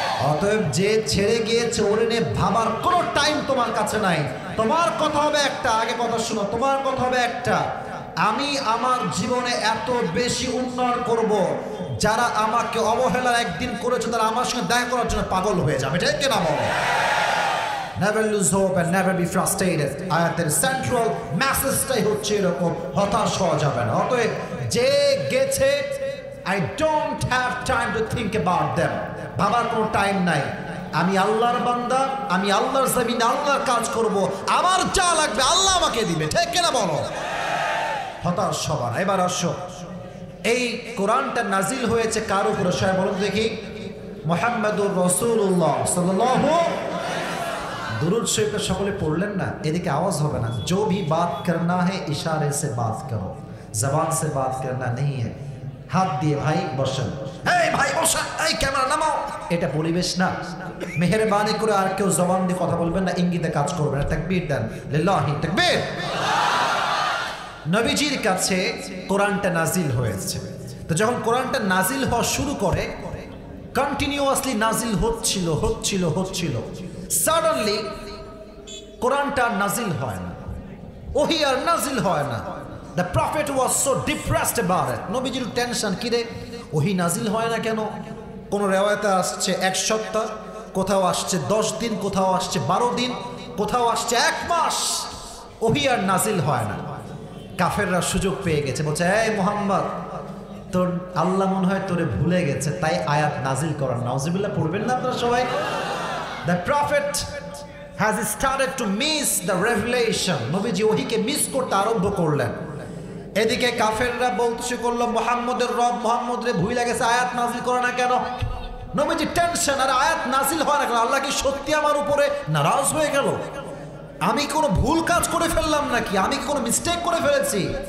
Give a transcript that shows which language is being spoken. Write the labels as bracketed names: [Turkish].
[Bangla] অতএব যে ছেড়ে গিয়েছে ওরে নিয়ে ভাবার কোনো টাইম তোমার কাছে নাই। তোমার কথা হবে একটা, আগে কথা শুনো, তোমার কথা হবে একটা, আমি আমার জীবনে এত বেশি উন্নয়ন করব, যারা আমাকে অবহেলার একদিন করেছে তারা আমার সঙ্গে দেখা করার জন্য পাগল হয়ে যাবে, ঠিক কিনা বলো? [English] never lose hope and never be frustrated. [Bangla] আয়াতের সেন্ট্রাল মেসেজটাই হচ্ছে এরকম, হতাশ হওয়া যাবে না। অতএব যে গেছে, [English] I don't have time to think about them, [Bangla] ভাবার কোনো টাইম নাই। আমি আল্লাহর বান্দা, আমি আল্লাহর জমিনে আল্লাহর কাজ করব, আমার যা লাগবে আল্লাহ আমাকে দিবে, ঠিক কিনা বলো? হতাশ হবার। এবার আসো, এই কোরআনটা নাজিল হয়েছে কার উপরে? সবাই বলুন দেখি। মুহাম্মাদুর রাসূলুল্লাহ সাল্লাল্লাহু। दुरूद शरीफ সকলে পড়লেন না? এদিকে আওয়াজ হবে না। [Hindi] जो भी बात करना है इशारे से बात करो, जबान से बात करना नहीं है। [Bangla] হাত দিয়ে ভাই বসেন, এই ভাই বসা, এই ক্যামেরা নামাও। এটা পরিবেশ না। মেহেরবানি করে আর কেউ জবান দিয়ে কথা বলবেন না, ইঙ্গিতে কাজ করবেন না। তাকবীর দেন, লিল্লাহি তাকবীর। নবীজির কাছে কোরআনটা নাজিল হয়েছে। তো যখন কোরআনটা নাজিল হওয়া শুরু করে, কন্টিনিউয়াসলি নাজিল হচ্ছিল হচ্ছিল হচ্ছিল, সাডেনলি কোরআনটা নাজিল হয় না, ওহী আর নাজিল হয় না। [English] The prophet was so depressed about it. [Bangla] নবীজির টেনশন, কি রে ওহী নাজিল হয় না কেন? কোন রিওয়ায়াতে আসছে 1 সপ্তাহ, কোথাও আসছে 10 দিন, কোথাও আসছে 12 দিন, কোথাও আসছে 1 মাস, ওহী আর নাজিল হয় না। কাফেররা সুযোগ পেয়ে গেছে, বলছে এই মুহাম্মদ, তোর আল্লাহ মনে হয় তোরে ভুলে গেছে, তাই আয়াত নাজিল করার। নাউজুবিল্লাহ পড়বেন না আপনারা সবাই? [English] The prophet has started to miss the revelation. [Bangla] নবীজি ওহীকে মিস করতে আরম্ভ করলেন। এদিকে কাফেররা বলতে করলো, মুহাম্মদের রব মুহাম্মদ রে ভুলে গেছে, আয়াত নাজিল করে না কেন? নবীজি টেনশন, আর আয়াত নাজিল হয় না কেন? আল্লাহ কি সত্যি আমার উপরে নারাজ হয়ে গেল? আমি কোনো ভুল কাজ করে ফেললাম নাকি? আমি কি কোনো মিস্টেক করে ফেলেছি?